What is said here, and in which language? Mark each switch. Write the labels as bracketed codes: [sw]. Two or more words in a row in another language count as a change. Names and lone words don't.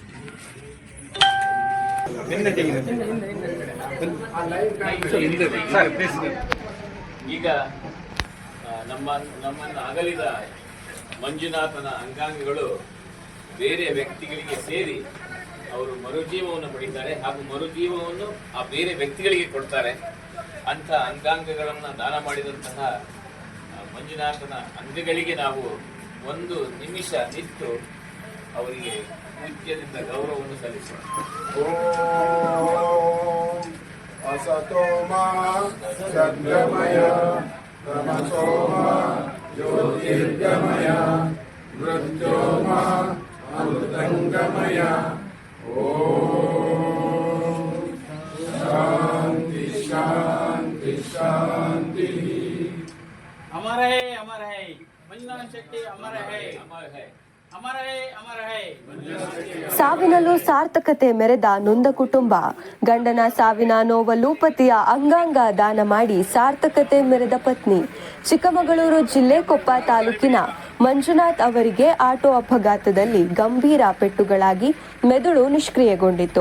[kn] ಈಗ ನಮ್ಮನ್ನು ಅಗಲಿದ ಮಂಜುನಾಥನ ಅಂಗಾಂಗಗಳು ಬೇರೆ ವ್ಯಕ್ತಿಗಳಿಗೆ ಸೇರಿ ಅವರು ಮರುಜೀವವನ್ನು ಪಡಿತಾರೆ ಹಾಗೂ ಮರುಜೀವವನ್ನು ಆ ಬೇರೆ ವ್ಯಕ್ತಿಗಳಿಗೆ ಕೊಡ್ತಾರೆ. ಅಂಥ ಅಂಗಾಂಗಗಳನ್ನು ದಾನ ಮಾಡಿದಂತಹ ಮಂಜುನಾಥನ ಅಂಗಗಳಿಗೆ ನಾವು 1 ನಿಮಿಷ ನಿಂತು ಅವರಿಗೆ ಪೂಜ್ಯದಿಂದ ಗೌರವವನ್ನು ಸಲ್ಲಿಸೋಣ. [sa] असतो मा सद्गमय तमसो मा ಜ್ಯೋತಿರ್ಗಮಯ ಮೃತ್ಯೋರ್ಮ ಅಮೃತಂಗಮಯ. ಓಂ ಶಾಂತಿ ಶಾಂತಿ ಶಾಂತಿ. [hi] अमर है मंजुनाथ शेट्टी अमर है अमर है अमर है अमर है. [kn] ಸಾವಿನಲ್ಲೂ ಸಾರ್ಥಕತೆ ಮೆರೆದ ನೊಂದ ಕುಟುಂಬ. ಗಂಡನ ಸಾವಿನ ನೋವಲ್ಲೂ ಪತಿಯ ಅಂಗಾಂಗ ದಾನ ಮಾಡಿ ಸಾರ್ಥಕತೆ ಮೆರೆದ ಪತ್ನಿ. ಚಿಕ್ಕಮಗಳೂರು ಜಿಲ್ಲೆ ಕೊಪ್ಪ ತಾಲೂಕಿನ ಮಂಜುನಾಥ್ ಅವರಿಗೆ ಆಟೋ ಅಪಘಾತದಲ್ಲಿ ಗಂಭೀರ ಪೆಟ್ಟುಗಳಾಗಿ ಮೆದುಳು ನಿಷ್ಕ್ರಿಯಗೊಂಡಿತ್ತು.